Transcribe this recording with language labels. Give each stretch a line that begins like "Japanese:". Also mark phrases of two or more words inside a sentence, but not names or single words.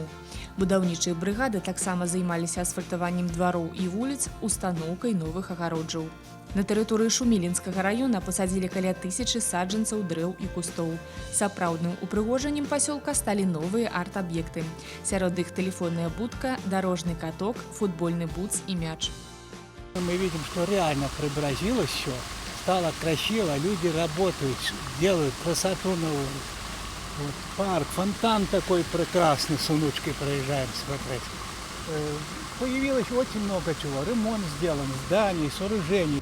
Belarusian: Будаўнічыя брыгады таксама займаліся асфальтаваннем двароў і вуліц, устаноўкай новых агароджаў. На тэрыторыі Шумілінскага раёна пасадзілі каля 1000 саджанцаў дрэў і кустоў. Сапраўдным упрыгожаннем пасёлка сталі новыя арт-аб'екты. Сярод іх тэлефонная будка, дарожны каток, футбольны бутс і мяч.
Russian: Мы видим, что реально преобразилось все, стало красиво, люди работают, делают красоту новую. Вот парк, фонтан такой прекрасный, с внучкой проезжаем смотреть. Появилось очень много чего. Ремонт сделан, зданий, сооружений.